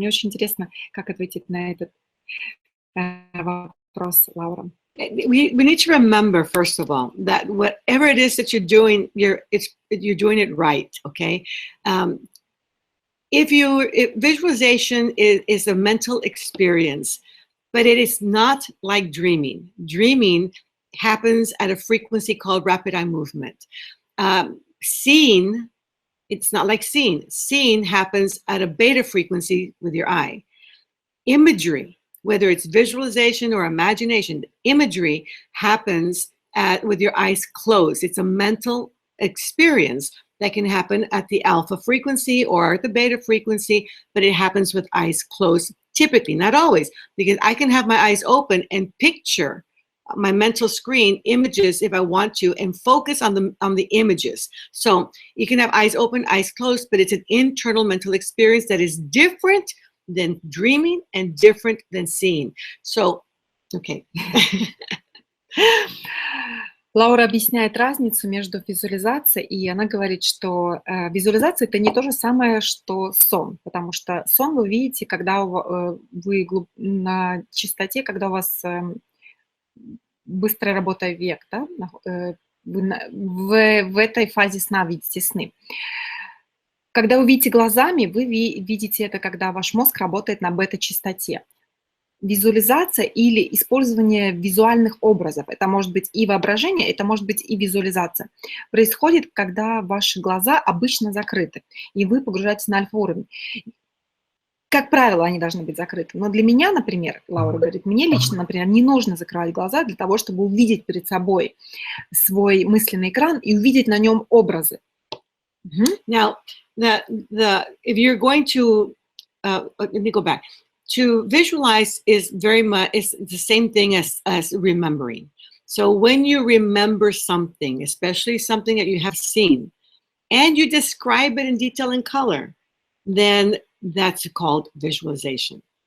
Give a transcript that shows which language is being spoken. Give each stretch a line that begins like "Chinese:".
Russian: Мне очень интересно, как ответить на этот вопрос, Лаура.
English: We need to remember, first of all, that whatever it is that you're doing, you're doing it right, okay? If visualization is a mental experience, but it is not like dreaming. Dreaming happens at a frequency called rapid eye movement. Seeing, it's not like seeing. Seeing happens at a beta frequency with your eye. Imagery, whether it's visualization or imagination, imagery happens with your eyes closed. It's a mental experience that can happen at the alpha frequency or the beta frequency, but it happens with eyes closed, typically, not always, because I can have my eyes open and picture my mental screen images if I want to, and focus on the images. So you can have eyes open, eyes closed, but it's an internal mental experience that is different than dreaming and different than seeing. So, okay.
Russian: Лаура объясняет разницу между визуализацией, и она говорит, что визуализация – это не то же самое, что сон, потому что сон вы видите, когда вы на частоте, когда у вас быстрая работа век, да? Вы в этой фазе сна видите сны. Когда вы видите глазами, вы видите это, когда ваш мозг работает на бета-частоте. Визуализация или использование визуальных образов, это может быть и воображение, это может быть и визуализация, происходит, когда ваши глаза обычно закрыты, и вы погружаетесь на альфа-уровень. Как правило, они должны быть закрыты. Но для меня, например, Лаура говорит, мне лично, например, не нужно закрывать глаза для того, чтобы увидеть перед собой свой мысленный экран и увидеть на нем образы.
English: Now, if you're going to, let me go back. To visualize is very much, it's the same thing as remembering. So when you remember something, especially something that you have seen, and you describe it in detail and color, then that's called visualization.